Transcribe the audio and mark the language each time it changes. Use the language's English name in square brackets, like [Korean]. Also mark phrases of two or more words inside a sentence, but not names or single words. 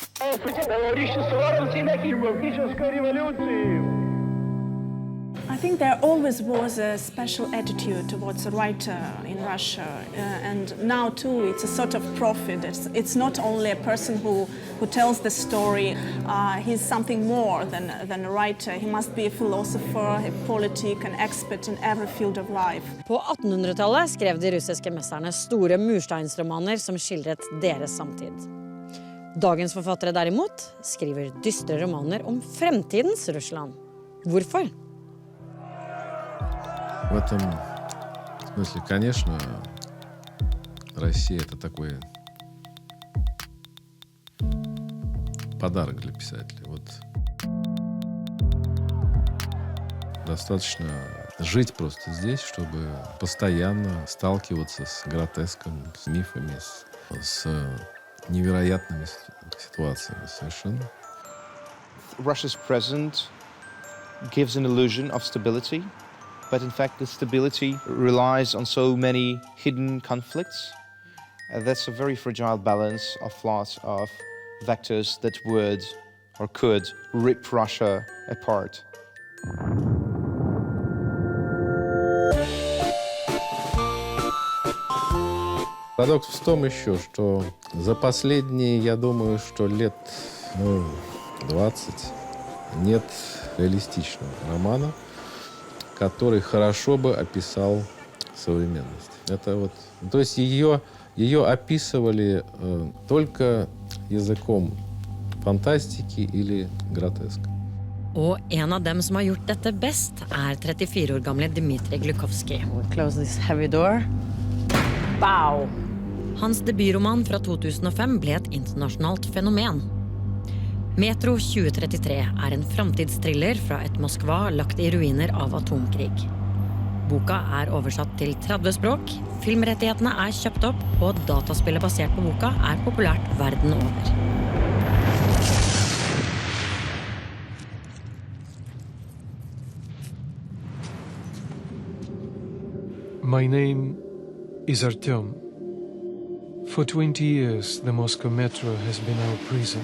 [English] I think there always was a special attitude towards a writer in Russia, and now too it's a sort of prophet. It's not only a person who tells the story. He's something more than a writer. He must be a philosopher, a politic, an expert in every field of life. [Norwegian] På 1800-tallet skrev de russiske mesterne store mursteinsromaner som skildret deres samtid. Dagens forfattere derimot skriver dystre romaner om fremtidens Russland. Hvorfor? [Russian] В этом смысле, конечно, Россия – это такой подарок для писателя. Вот достаточно жить просто здесь, чтобы постоянно сталкиваться с гротеском, с мифами, с невероятными ситуациями совершенно. [English] Russia's present gives an illusion of stability. But in fact, the stability relies on so many hidden conflicts. That's a very fragile balance of lots of vectors that would or could rip Russia apart. [Russian] Парадокс в том еще, что за последние, я думаю, что лет 20 нет реалистичного романа, который хорошо бы описал современность. Это вот, то есть ее описывали только языком фантастики или гротеска. [Norwegian] Og en av dem som har gjort dette best 34 år gamle Dmитрий Глуховский. [English] Close this heavy door. Bow. [Norwegian] Hans debutroman fra 2005 ble et internasjonalt fenomen. Metro 2033 en framtidstriller fra et Moskva lagt i ruiner av atomkrig. Boka oversatt til 30 språk, filmrettighetene kjøpt opp, og dataspillet basert på boka populært verden over. [English] My name is Artyom. For 20 years, the Moscow Metro has been our prison.